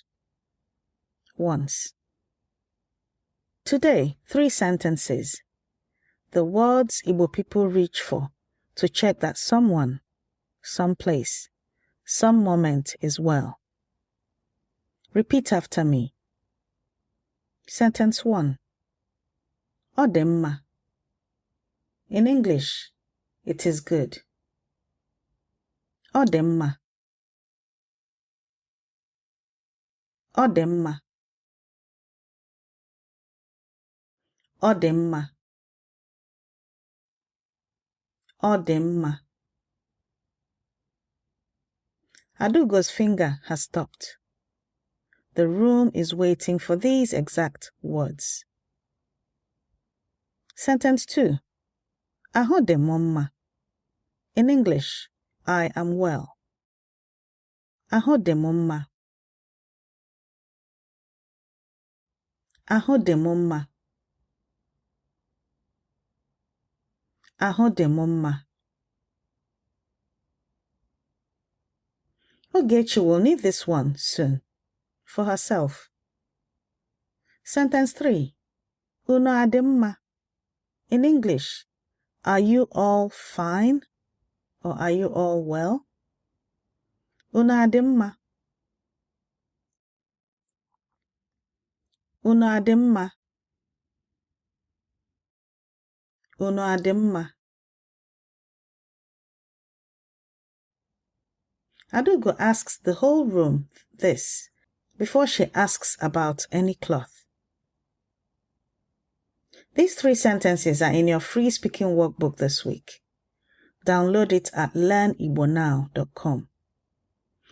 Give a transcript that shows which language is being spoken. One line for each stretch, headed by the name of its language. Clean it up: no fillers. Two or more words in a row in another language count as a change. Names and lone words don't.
English: Once. Today, 3 sentences. The words Igbo people reach for to check that someone, someplace, some moment is well. Repeat after me. Sentence 1.
Igbo: Ọ dị mma.
English: In English, it is good.
Igbo: Ọ dị mma. Ọ dị mma. Ọ dị mma. Ọ dị mma.
English: Adugo's finger has stopped. The room is waiting for these exact words. Sentence 2.
Igbo: Ahụ dị m mma.
English: In English, I am well.
Igbo: Ahụ dị m mma. Ahụ dị m mma. Ahụ dị m mma.
English: Ogechi will need this one soon for herself. Sentence 3.
Igbo: Unu adị mma.
English: In English, are you all fine or are you all well?
Igbo: Unu adị mma. Unu adị mma. Unu adị mma.
English: Adugo asks the whole room this before she asks about any cloth. These 3 sentences are in your free speaking workbook this week. Download it at learnigbonnow.com.